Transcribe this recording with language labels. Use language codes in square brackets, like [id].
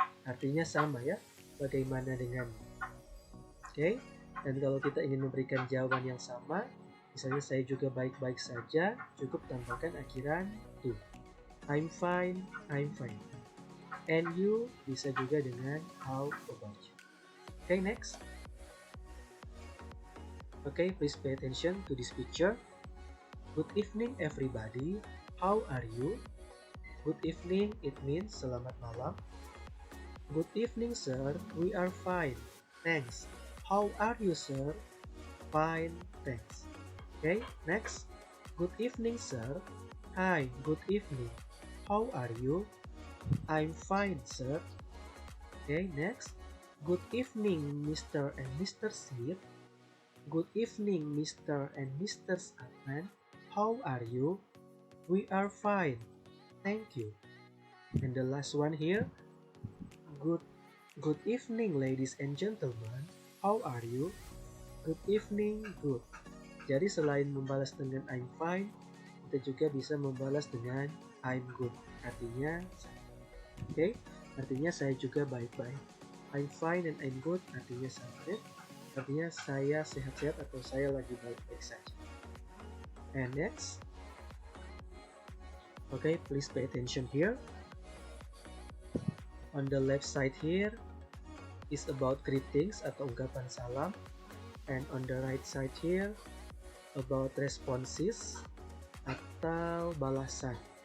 [id] Artinya sama ya, bagaimana denganmu. Okay, dan kalau kita ingin memberikan jawaban yang sama, misalnya saya juga baik-baik saja, cukup tambahkan akhiran to. [en] I'm fine, I'm fine. And you [id] bisa juga dengan [en] how about you. Okay, next. Okay, please pay attention to this picture. Good evening everybody. How are you? Good evening, it means [id] selamat malam. [en] Good evening sir, we are fine. Thanks. How are you sir? Fine, thanks. Okay, next. Good evening sir. Hi, good evening. How are you? I'm fine, sir. Okay, next. Good evening, Mr. and Mr. Smith. Good evening, Mr. and Mr. Atman. How are you? We are fine, thank you. And the last one here. Good Good evening, ladies and gentlemen. How are you? Good evening, good. [id] Jadi selain membalas dengan I'm fine, kita juga bisa membalas dengan I'm good. Artinya, oke, artinya saya juga baik-baik. [en] I'm fine and I'm good [id] artinya sama ya. Artinya saya sehat-sehat atau saya lagi baik-baik saja. [en] And next, okay, please pay attention here. On the left side here is about greetings atau ungkapan salam. And on the right side here about responses atau balasan.